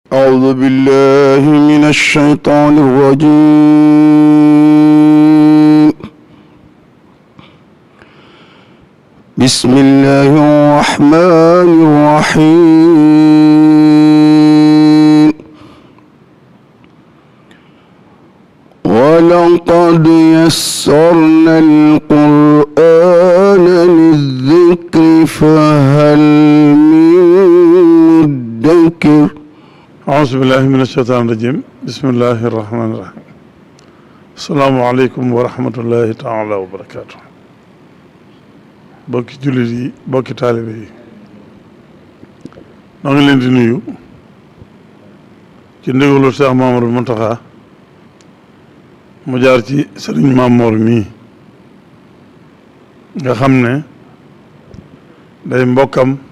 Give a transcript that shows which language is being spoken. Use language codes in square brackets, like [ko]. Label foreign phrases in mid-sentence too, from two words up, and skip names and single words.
[ar] أعوذ بالله من الشيطان الرجيم بسم الله الرحمن الرحيم ولقد يسرنا القرآن للذكر فهل من مدكر أعوذ بالله من الشيطان الرجيم بسم الله الرحمن الرحيم السلام عليكم ورحمة الله تعالى وبركاته [wo] bokki jullit yi bokki taalibe yi noo ngi leen di nuyu ci ndigalu Cheikh Mamadou Mountakha mu jaar ci Sëriñ Mamoor mii nga xam ne day mbokkam